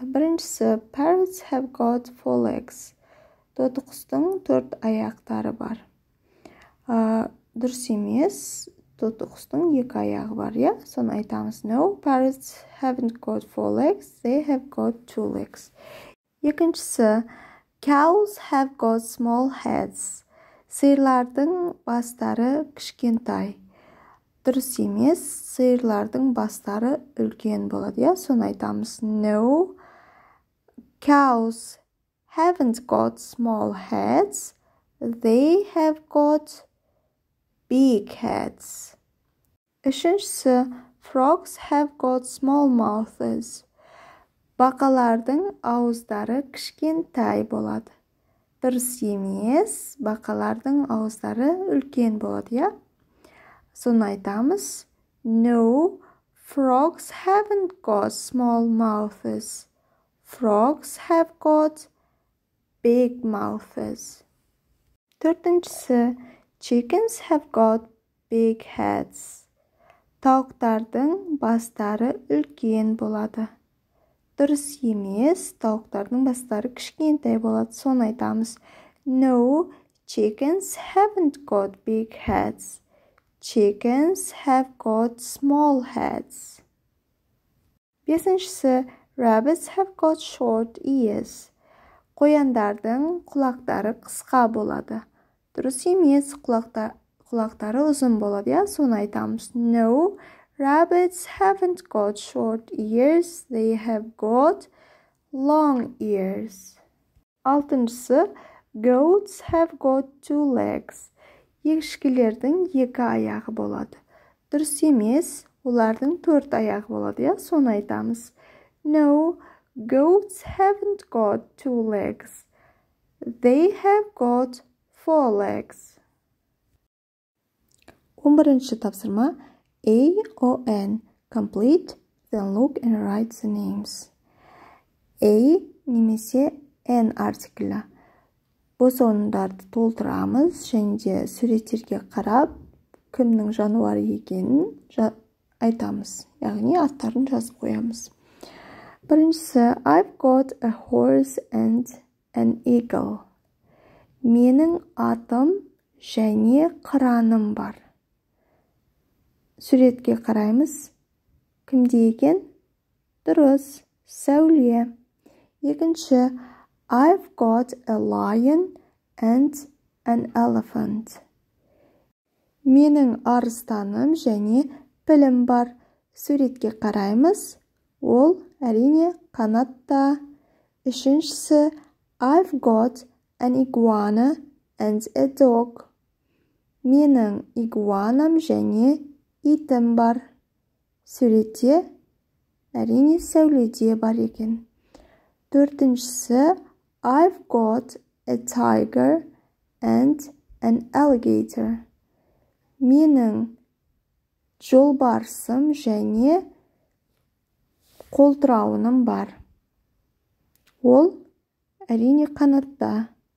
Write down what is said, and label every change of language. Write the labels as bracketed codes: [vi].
[kk] Біріншісі, [en] parrots have got 4 legs. [kk] Тотықұстың 4 аяқтары бар. Дұрыс емес, тотықұстың 2 аяғы бар, я? Соны айтамыз. [en] No, parrots haven't got 4 legs. They have got 2 legs. [kk] Екіншісі, [en] cows have got small heads. [kk] Сиырлардың бастары кішкентай. Дұрыс емес, сиырлардың бастары үлкен болады, я? Соны айтамыз. [en] No, cows haven't got small heads. They have got big heads. [kk] Үшіншісі, [en] frogs have got small mouths. [kk] Бақалардың ауыздары кішкентай болады. Дұрыс емес, бақалардың ауыздары үлкен болады, я? Соны айтамыз. [en] No, frogs haven't got small mouths. Frogs have got big mouths. [kk] Төртіншісі, [en] chickens have got big heads. [kk] Тауықтардың бастары үлкен болады. Дұрыс емес, тауықтардың бастары кішкентай болады. Соны айтамыз. [en] No, chickens haven't got big heads. Chickens have got small heads. [kk] Бесіншісі, [en] rabbits have got short ears. [kk] Қояндардың құлақтары қысқа болады. Дұрыс емес, құлақтары ұзын болады, я? Соны айтамыз. [en] No, rabbits haven't got short ears. They have got long ears. [kk] Алтыншысы, [en] goats have got 2 legs. [kk] Ешкілердің 2 аяғы болады. Дұрыс емес, олардың 4 аяғы болады, я? Соны айтамыз. [en] No, goats haven't got 2 legs. They have got 4 legs. [kk] 11-ші тапсырма. A, O, N. [en] Complete, then look and write the names. [kk] A немесе N артиклі. Бос орындарды толтырамыз және де суреттерге қарап, кімнің жануары екенін айтамыз. Яғни аттарын жазып қоямыз. Біріншісі, [en] I've got a horse and an eagle. [kk] Менің атым және қыраным бар. Суретке қараймыз. Кімде екен? Дұрыс, Сәуле. Екінші, [en] I've got a lion and an elephant. [kk] Менің арыстаным және пілім бар. Суретке қараймыз. Ол әрине қанатта. Үшіншісі, [en] I've got an iguana and a dog. [kk] Менің игуанам және итім бар. Суретте әрине сәуледе бар екен. Төртіншісі, [en] I've got a tiger and an alligator. [kk] Менің жолбарысым және қолтырауыным бар. Ол әрине қанатта.